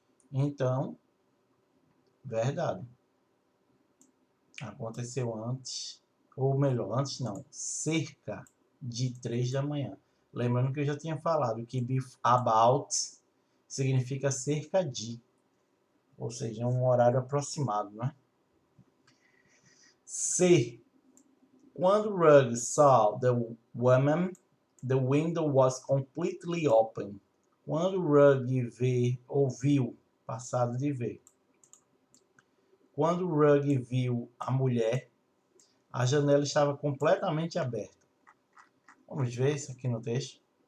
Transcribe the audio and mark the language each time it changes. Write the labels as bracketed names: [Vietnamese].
[Portuguese] Então, verdade. Aconteceu antes, ou melhor, antes não, cerca de 3 da manhã. Lembrando que eu já tinha falado que about significa cerca de, ou seja, um horário aproximado, né? C. Quando [English] Rugg saw the woman, the window was completely open. [Portuguese] Quando Rugg ouviu, passado de ver. Quando Rugg viu a mulher, a janela estava completamente aberta. Vamos ver isso aqui no texto.